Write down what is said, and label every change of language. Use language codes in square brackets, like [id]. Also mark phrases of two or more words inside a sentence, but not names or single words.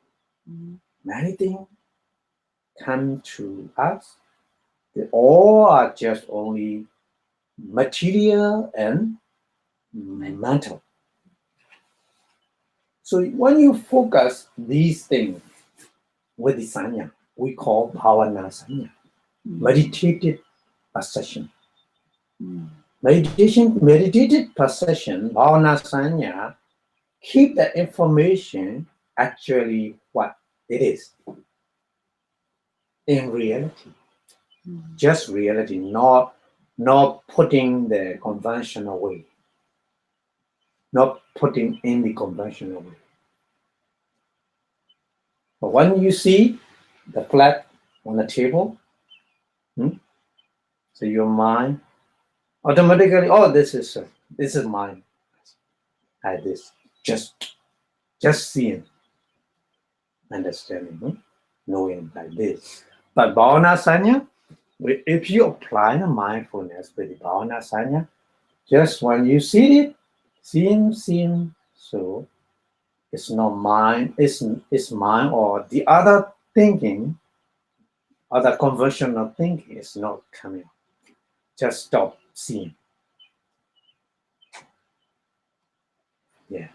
[en] Many things come to us. They all are just only material and mental. So when you focus these things with the sanya, we call [pi] bhavana sanya, [en] meditated perception. Meditated perception, [pi] bhavana sanya, [en] keep the information actually what it is in reality, just reality, not putting the conventional way, not putting in the conventional way. But when you see the flag on the table, so your mind automatically, oh, this is mine, like this, just seeing, understanding, knowing like this. [pi] But bhavana sanya, [en] if you apply the mindfulness with the [pi] bhavana sanya, [en] just when you see it, seeing, so it's not mine, it's mine, or the other thinking, other conversion of thinking is not coming. Just stop seeing. Yeah.